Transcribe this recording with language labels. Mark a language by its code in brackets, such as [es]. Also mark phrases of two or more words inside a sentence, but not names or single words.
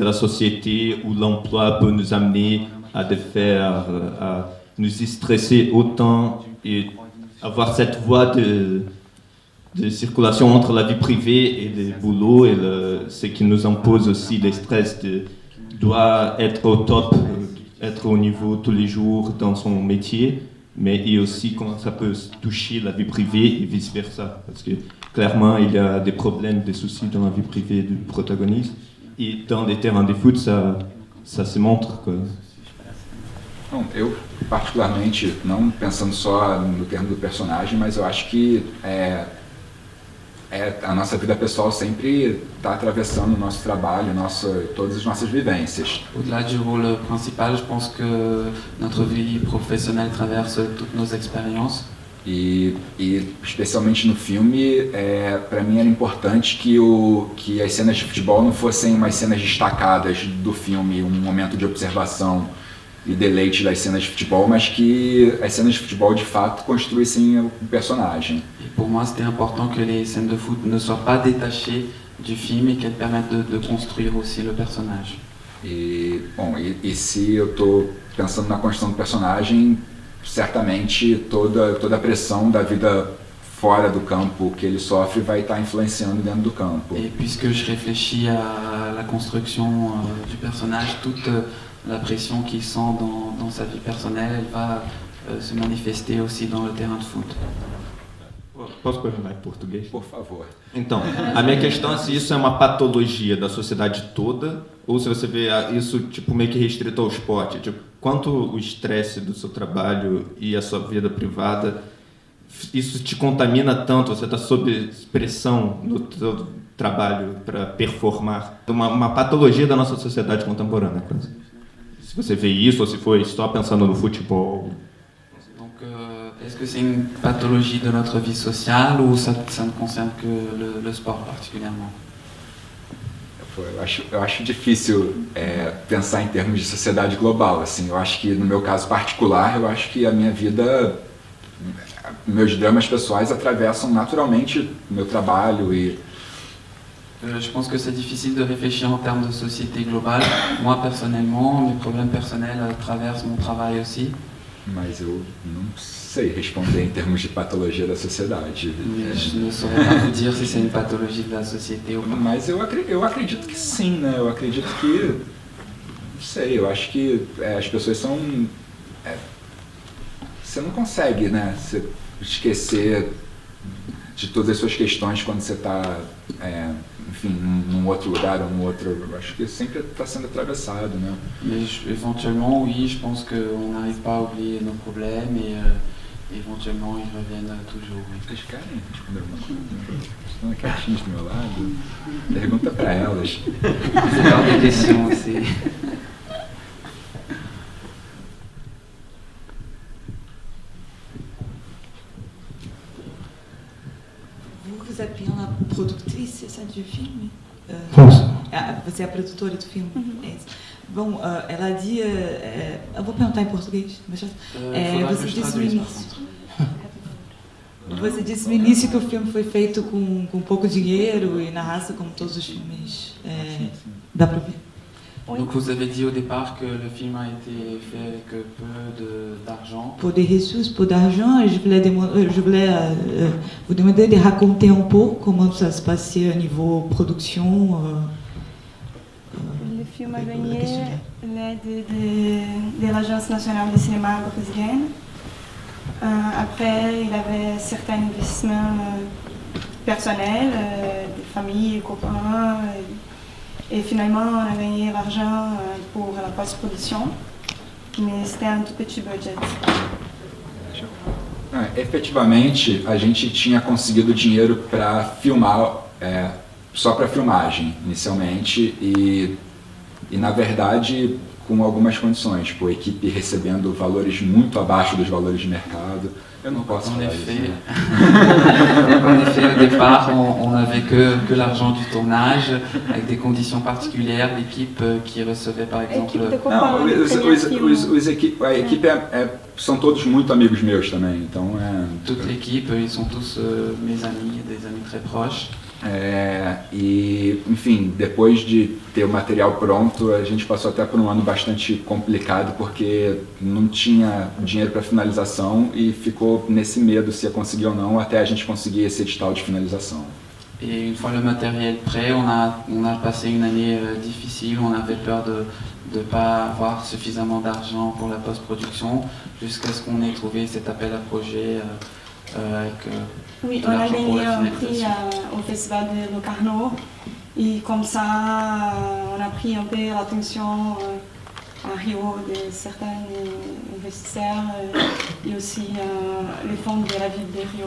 [fr] la société où l'emploi peut nous amener à nous stresser autant et avoir cette voie de circulation entre la vie privée et le boulot et ce qui nous impose aussi le stress doit être au top, être au niveau tous les jours dans son métier, mais et aussi comment ça peut toucher la vie privée et vice-versa. Parce que clairement, il y a des problèmes, des soucis dans la vie privée du protagoniste. Et dans les terrains de foot, ça se montre. Quoi. [pt] Bom, eu, particularmente, não pensando só no termo do personagem, mas eu acho que a nossa vida pessoal sempre está atravessando o nosso trabalho, todas as nossas vivências. [fr] Au-delà du rôle principal, je pense que notre vie professionnelle traverse toutes nos expériences. [pt] E especialmente no filme, para mim era importante que as cenas de futebol não fossem umas cenas destacadas do filme, um momento de observação e deleite das cenas de futebol, mas que as cenas de futebol de fato construíssem o personagem. [fr] Et pour moi, c'était important que les scènes de foot ne soient pas détachées du film et qu'elles permettent de construire aussi le personnage. [pt] E se eu estou pensando na construção do personagem, certamente toda a pressão da vida fora do campo que ele sofre vai estar influenciando dentro do campo. [fr] Et puisque je réfléchis à la construction du personnage, toute la pression qu'il sent dans sa vie personnelle, elle va se manifester aussi dans le terrain de foot. [pt] Posso perguntar em português? Por favor. Então, a minha questão é se isso é uma patologia da sociedade toda ou se você vê isso tipo meio que restrito ao esporte. Tipo, quanto o estresse do seu trabalho e a sua vida privada, isso te contamina tanto, você está sob pressão no seu trabalho para performar. Uma patologia da nossa sociedade contemporânea. Se você vê isso ou se foi só pensando no futebol. [fr] Est-ce que c'est une pathologie de notre vie sociale ou ça ne concerne que le sport particulièrement? [pt] Eu acho difícil pensar em termos de sociedade global. Assim, eu acho que no meu caso particular, eu acho que a minha vida, meus dramas pessoais atravessam naturalmente o meu trabalho e [fr] Je pense que c'est difficile de réfléchir en termes de société globale. Moi, personnellement, mes problèmes personnels traversent mon travail aussi. [pt] Mas eu não sei responder em termos de patologia da sociedade. [fr] Je ne saurais pas vous dire si c'est une pathologie de la société ou pas. [pt] Mas eu acredito que sim, né? Eu acredito que... Não sei, eu acho que as pessoas são... você não consegue, né? Você esquecer de todas as suas questões quando você está, enfim, num outro lugar ou num outro... Eu acho que sempre está sendo atravessado, né? [fr] Mais éventuellement, oui, je pense qu'on n'arrive pas à oublier nos problèmes et éventuellement ils reviennent toujours. Oui. [pt] Vocês querem responder alguma coisa? Estão quietinhos do meu lado? Pergunta para elas. [fr] C'est hors des questions aussi. Vous êtes bien la productrice, c'est ça, du film? [pt] Você é a produtora do filme? É isso. Bom, ela dit... eu vou perguntar em português. Você disse no início... Você disse no início que o filme foi feito com pouco dinheiro e na raça, como todos os filmes. Dá para ver. [fr] Donc vous avez dit au départ que le film a été fait avec peu d'argent. Pour des ressources, peu d'argent, je voulais vous demander de raconter un peu comment ça se passait au niveau production. Le film a gagné l'aide de l'Agence nationale de cinéma brésilienne. Après, il avait certains investissements personnels, des familles, des copains. Et finalement, on a gagné l'argent pour la post-production, mais c'était un tout petit budget. [pt] Efetivamente, a gente tinha conseguido dinheiro para filmar, só para filmagem, inicialmente, e na verdade com algumas condições, tipo, a equipe recebendo valores muito abaixo dos valores de mercado. Eu não posso falar isso. [fr] En effet, au départ, on n'avait que l'argent du tournage, avec des conditions particulières, l'équipe qui recevait par exemple... [pt] Não, a equipe são todos muito amigos meus também, então [fr] Toute l'équipe, ils sont tous mes amis, des amis très proches. [pt] E, enfim, depois de ter o material pronto, a gente passou até por um ano bastante complicado, porque não tinha dinheiro para finalização e ficou nesse medo se ia conseguir ou não, até a gente conseguir esse edital de finalização. [fr] Et une fois le matériel prêt, on a passé une année difficile, on avait peur de ne pas avoir suffisamment d'argent pour la post-production, jusqu'à ce qu'on ait trouvé cet appel à projet avec... Oui, on a gagné un prix au Festival de Locarno et comme ça, on a pris un peu l'attention à Rio de certains investisseurs et aussi les fonds de la ville de Rio.